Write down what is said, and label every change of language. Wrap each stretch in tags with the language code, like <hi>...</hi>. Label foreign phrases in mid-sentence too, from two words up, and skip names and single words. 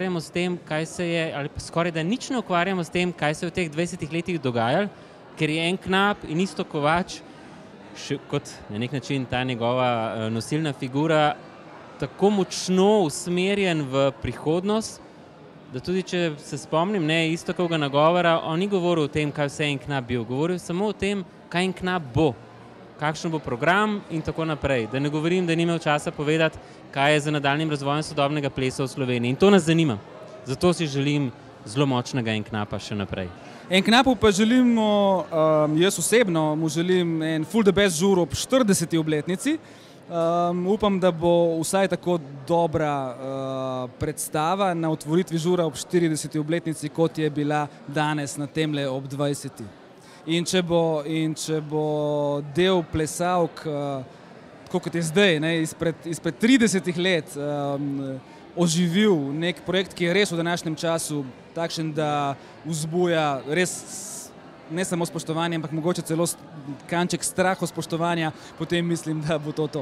<sl>s tem, kaj se je, ali pa skoraj da nič ne ukvarjamo s tem, kaj se je v teh 20 letih dogajalo, ker je Enknap in Istok Kovač, še kot na nek način ta njegova nosilna figura, tako močno usmerjen v prihodnost, da tudi če se spomnim, Istokovega nagovora, on ni govoril o tem, kaj vse je Enknap bil, govoril samo o tem, kaj Enknap bo, kakšen bo program in tako naprej. Da ne govorim, da ni imel časa povedati, kaj je za nadaljnjim razvojem sodobnega plesa v Sloveniji. In to nas zanima. Zato si želim zelo močnega Enknapa še naprej. Enknapu pa želimo, jaz osebno mu želim en</sl> <en>full the best</en> <sl>žur ob 40. obletnici. Upam, da bo vsaj tako dobra predstava na otvoritvi žura ob 40. obletnici, kot je bila danes na temle ob 20. In če bo del plesalk, tako kot je zdaj, izpred 30 let oživil nek projekt, ki je res v današnjem času takšen, da vzbuja res ne samo spoštovanje, ampak mogoče celo kanček strahu spoštovanja, potem mislim, da bo to.</sl>